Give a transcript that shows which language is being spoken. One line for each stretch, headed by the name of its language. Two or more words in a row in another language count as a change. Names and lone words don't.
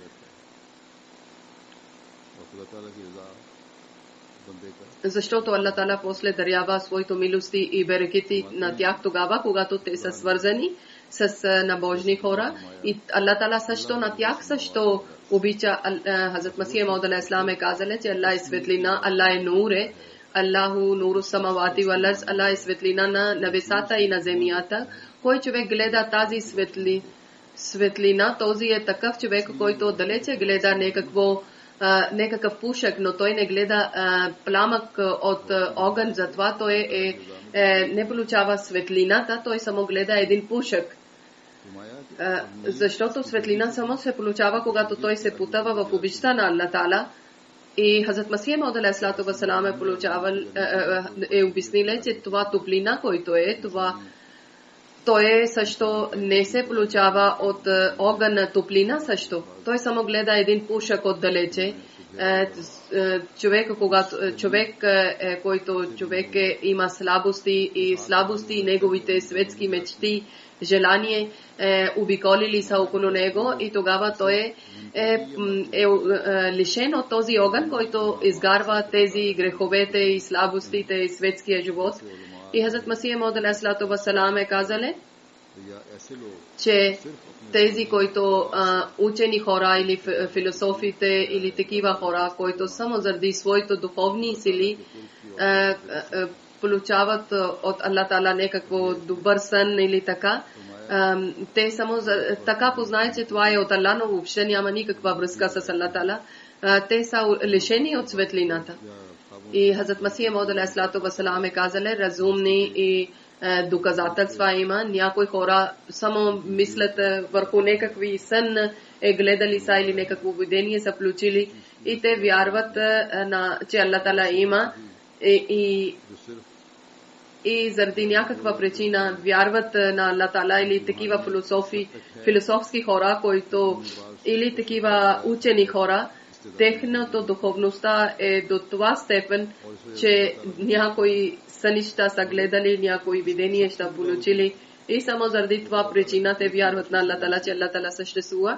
Bulgarian: Защото Аллах Таала после дарява своите милости и берекети на тях тогава, когато те са свързани с набожни хора. И Аллах Таала също на тях също обича. Хазрат Масих Мауд
Arabic: عليه السلام
Bulgarian: е казали, че Аллах е светлина, Аллах е нур,
Arabic: الله نور السماوات والأرض,
Bulgarian: Аллах е светлина на небесата и на земята. Кой човек гледа тази светлина, този е такъв човек, който отдалече гледа някакъв пушек, но той не гледа пламък от огън, затова той не получава светлината, той само гледа един пушек. Защото светлина само се получава, когато той се потъва в обичта на Аллах Таала. И Хазрат Масих Мауд
Arabic: عليه الصلاة والسلام
Bulgarian: е обяснил, че това топлина, който е, той също не се получава от огън топлина също. Той само гледа един пушек отдалече. Който има слабости и неговите светски мечти, желание обиколили са около него и тогава той е лишен от този огън, който изгарва тези греховете и слабостите и светския живот. И Хазрат Масих Мауд
Arabic: عليه الصلاة والسلام
Bulgarian: е казали, че тези, които учени хора или философите или такива хора, които само заради своите духовни сили получават от Аллах Таала някакво добър сън или така, те само така познаят, че това е от Аллах, но въобще няма никаква връзка с Аллах Таала. Те са лишени от светлината. И Хазрат Масих Мауд
Arabic: عليه الصلاة والسلام
Bulgarian: е казали, разумни и доказателства има. Някои хора само мислят върху някакви сън гледали са или някакво видение са включили и те вярват, че Аллах Таала има и заради някаква причина вярват на Аллах Таала или такива философски хора, които или такива учени хора, техната духовността е до това степен, че някои сънища са гледали, някои видения са получили и само заради това причина те вярват на Аллах Таала, че Аллах Таала съществува.